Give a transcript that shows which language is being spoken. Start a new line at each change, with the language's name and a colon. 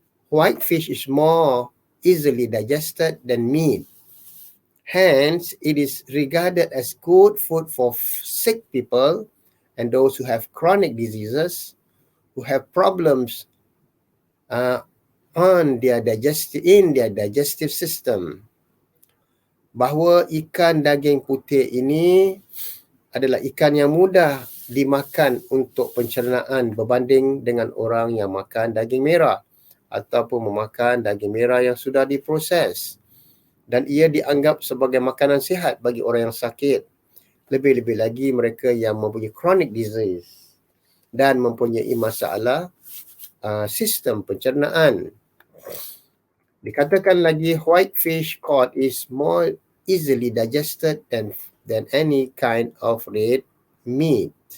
English: White fish is more easily digested than meat. Hence, it is regarded as good food for sick people and those who have chronic diseases, who have problems in their digestive system.
Malay: Bahawa ikan daging putih ini adalah ikan yang mudah dimakan untuk pencernaan berbanding dengan orang yang makan daging merah ataupun memakan daging merah yang sudah diproses. Dan ia dianggap sebagai makanan sihat bagi orang yang sakit. Lebih-lebih lagi mereka yang mempunyai chronic disease dan mempunyai masalah sistem pencernaan. Dikatakan lagi
English: white fish cod is more easily digested than any kind of red meat.